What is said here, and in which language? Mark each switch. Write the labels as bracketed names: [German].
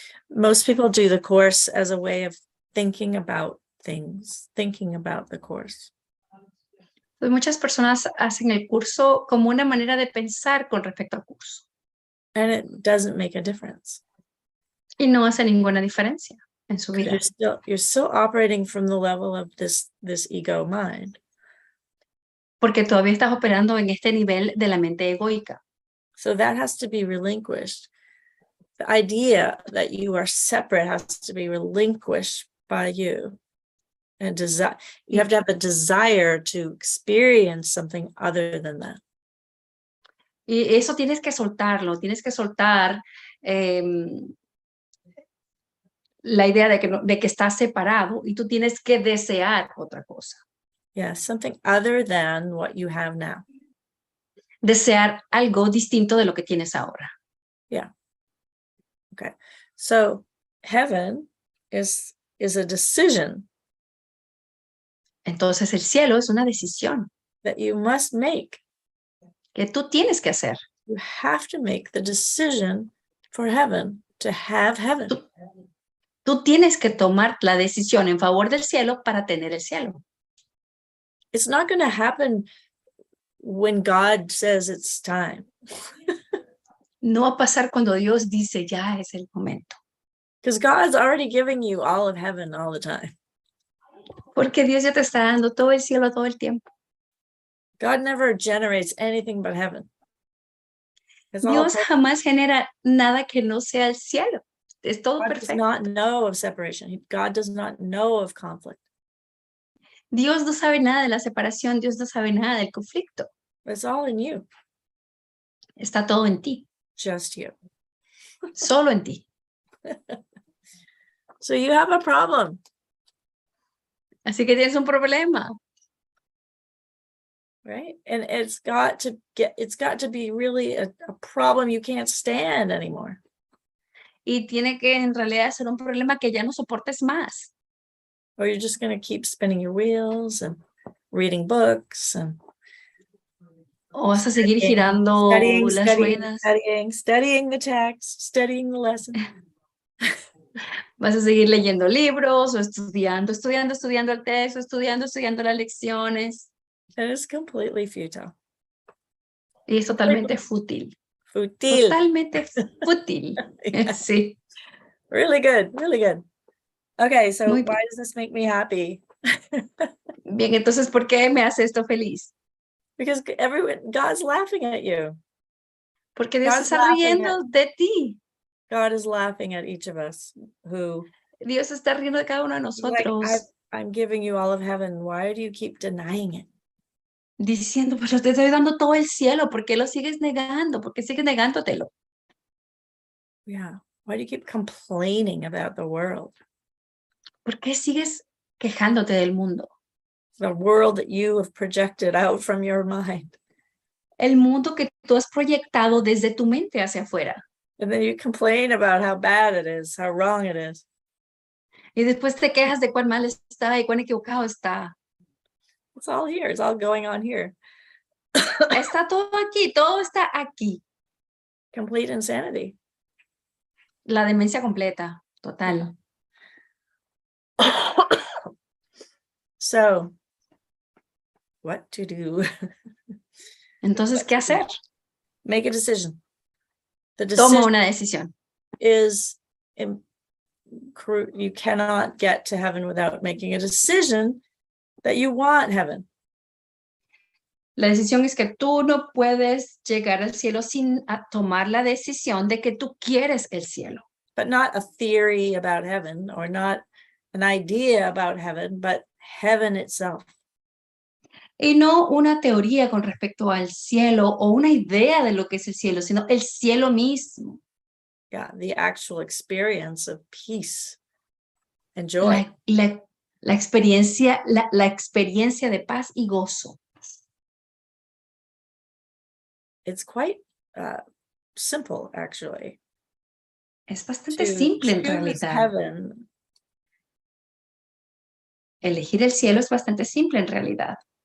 [English] Most people do the course as a way of thinking about things, thinking about the course. [Spanish] Pues muchas personas hacen el curso como una manera de pensar con respecto al curso. [English] And it doesn't make a difference. [Spanish] Y no hace ninguna diferencia en su vida. [English] You're still operating from the level of this ego mind. [Spanish] Porque todavía estás operando en este nivel de la mente egoica. [English] So that has to be relinquished. The idea that you are separate has to be relinquished by you. And you have to have a desire to experience something other than that. [Spanish] Y eso tienes que soltarlo, tienes que soltar la idea de que estás separado y tú tienes que desear otra cosa. [English] Yeah, something other than what you have now. [Spanish] Desear algo distinto de lo que tienes ahora. [English] Yeah. Okay. So heaven is a decision. [Spanish] Entonces el cielo es una decisión [English] That you must make. [Spanish] Que tú tienes que hacer. [English] You have to make the decision for heaven, to have heaven. [Spanish] Tú tienes que tomar la decisión en favor del cielo para tener el cielo. [English] It's not going to happen when God says it's time. [Spanish] No va a pasar cuando Dios dice ya es el momento. [English] Because God's already giving you all of heaven all the time. [Spanish] Porque Dios ya te está dando todo el cielo todo el tiempo. [English] God never generates anything but heaven. [Spanish] Dios jamás genera nada que no sea el cielo. Es todo [English] God [Spanish] perfecto. [English] does not know of separation. God does not know of conflict. [Spanish] Dios no sabe nada de la separación. Dios no sabe nada del conflicto. [English] It's all in you. [Spanish] Está todo en ti. [English] Just you. [Spanish] Solo en ti. [English] So you have a problem. [Spanish] Así que tienes un problema. [English] Right? And it's got to be really a problem you can't stand anymore. [Spanish] Y tiene que en realidad ser un problema que ya no soportes más. [English] Or you're just going to keep spinning your wheels and reading books and [Spanish] O vas a seguir girando las ruedas. [English] Studying the text, studying the lesson. [Spanish] Vas a seguir leyendo libros o estudiando el texto, estudiando las lecciones. [English] And it's completely futile. [Spanish] Y es totalmente fútil. Futil. Totalmente fútil. [English] Yeah. [Spanish] Sí. [English] Really good, really good. Okay, so [Spanish] Muy [English] why [Spanish] bien. [English] does this make me happy? [Spanish] Bien, entonces, ¿por qué me hace esto feliz? [English] Because God's laughing at you. [Spanish] Porque Dios [English] God's [Spanish] está [English] laughing [Spanish] riendo de ti. [English] God is laughing at each of us who [Spanish] Dios está riendo de cada uno de [English] is like, [Spanish] nosotros. [English] I'm giving you all of heaven. Why do you keep denying it? [Spanish] Diciendo, pero te estoy dando todo el cielo. ¿Por qué lo sigues negando? ¿Por qué sigues negándotelo? [English] Yeah. Why do you keep complaining about the world? [Spanish] ¿Por qué sigues quejándote del mundo? [English] The world that you have projected out from your mind. [Spanish] El mundo que tú has proyectado desde tu mente hacia afuera. [English] And then you complain about how bad it is, how wrong it is. [Spanish] Y después te quejas de cuán mal está y cuán equivocado está. [English] It's all here. It's all going on here. [Spanish] Está todo aquí, todo está aquí. [English] Complete insanity. [Spanish] La demencia completa, total. [English] So, what to do? [Spanish] Entonces, ¿qué hacer? [English] Make a decision. The [Spanish] Toma [English] decision [Spanish] una decisión. [English] is you cannot get to heaven without making a decision that you want heaven. [Spanish] La decisión es que tú no puedes llegar al cielo sin tomar la decisión de que tú quieres el cielo. [English] But not a theory about heaven or not an idea about heaven, but heaven itself. [Spanish] Y no una teoría con respecto al cielo o una idea de lo que es el cielo, sino el cielo mismo. [English] Yeah, the actual experience of peace and joy. [Spanish] La experiencia de paz y gozo. [English] It's quite simple, actually. [Spanish] Es bastante simple en realidad. [English] Heaven. [Spanish] Elegir el cielo es bastante simple en realidad.